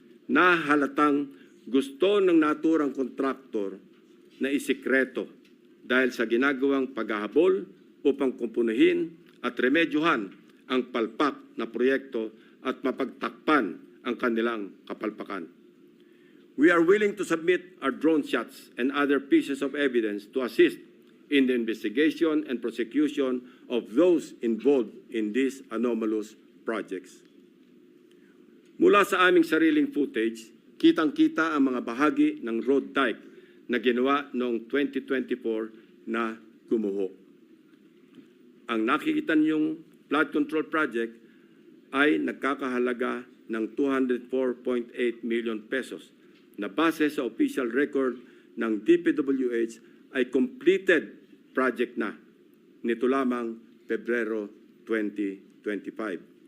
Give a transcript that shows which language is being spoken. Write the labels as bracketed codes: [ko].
[tl] Na halatang gusto ng naturang kontraktor na isikreto dahil sa ginagawang paghahabol upang kumpunuhin at remedyohan ang palpak na proyekto at mapagtakpan ang kanilang kapalpakan. [en] We are willing to submit our drone shots and other pieces of evidence to assist in the investigation and prosecution of those involved in these anomalous projects. [tl] Mula sa aming sariling footage, kitang-kita ang mga bahagi ng road dike na ginawa noong 2024 na gumuho. Ang nakikita niyong flood control project ay nagkakahalaga ng 204.8 million pesos na base sa official record ng DPWH ay completed project na nito lamang Pebrero 2025.